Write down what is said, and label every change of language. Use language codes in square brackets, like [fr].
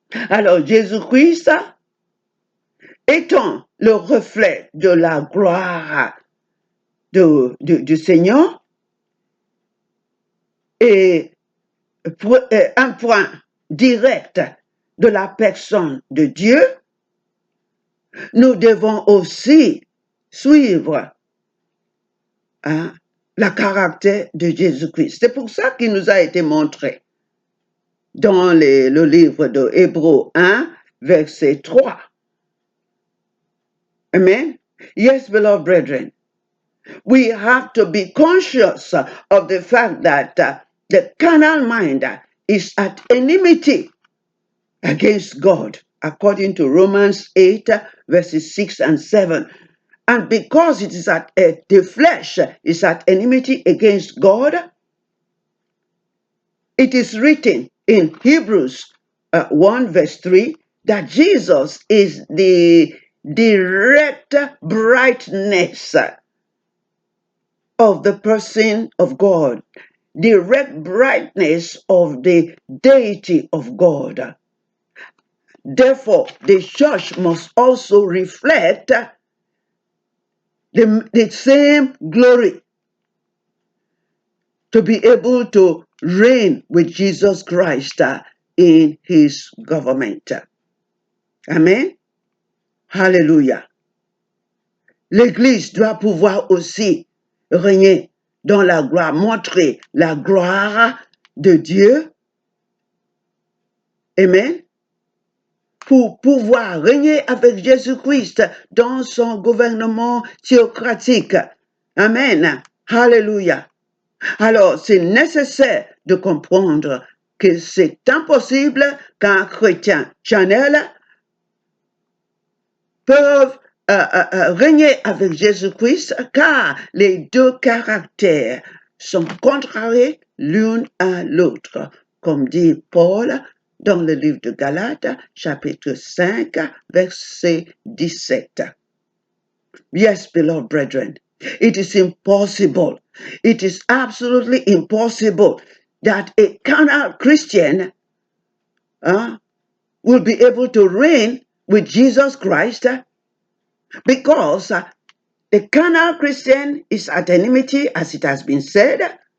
[fr] Alors Jésus-Christ, étant le reflet de la gloire du Seigneur, est un point direct de la personne de Dieu, nous devons aussi suivre le caractère de Jésus-Christ. C'est pour ça qu'il nous a été montré dans le livre de Hébreux 1, verset 3. Amen. [en] Yes, beloved brethren, we have to be conscious of the fact that the carnal mind is at enmity against God, according to Romans 8, verses 6 and 7. And because it is the flesh is at enmity against God, it is written in Hebrews 1, verse 3, that Jesus is the direct brightness of the person of God, direct brightness of the deity of God. Therefore, the church must also reflect the same glory to be able to reign with Jesus Christ in his government. Amen. Hallelujah. [fr] L'Église doit pouvoir aussi régner dans la gloire, montrer la gloire de Dieu. Amen. Pour pouvoir régner avec Jésus-Christ dans son gouvernement théocratique. Amen. Hallelujah. Alors, c'est nécessaire de comprendre que c'est impossible qu'un chrétien charnel peuvent régner avec Jésus-Christ, car les deux caractères sont contrariés l'un à l'autre, comme dit Paul dans le livre de Galates, chapitre 5, verset 17. [en] Yes, beloved brethren, it is impossible. It is absolutely impossible that a carnal Christian will be able to reign with Jesus Christ, because the carnal Christian is at enmity, as it has been said.